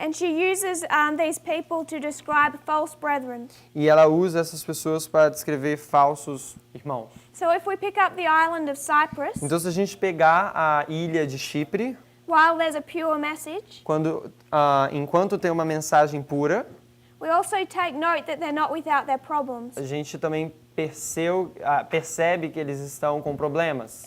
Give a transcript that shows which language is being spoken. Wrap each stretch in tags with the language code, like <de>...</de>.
<en>And she uses these people to describe false brethren.</en> <pt>E ela usa essas pessoas para descrever falsos irmãos.</pt> <en>So if we pick up the island of Cyprus,</en> <pt>Então, se a gente pegar a ilha de Chipre,</pt> <en>while there's a pure message,</en> <pt>enquanto tem uma mensagem pura,</pt> <en>we also take note that they're not without their problems.</en> <pt>a gente também percebe que eles estão com problemas.</pt>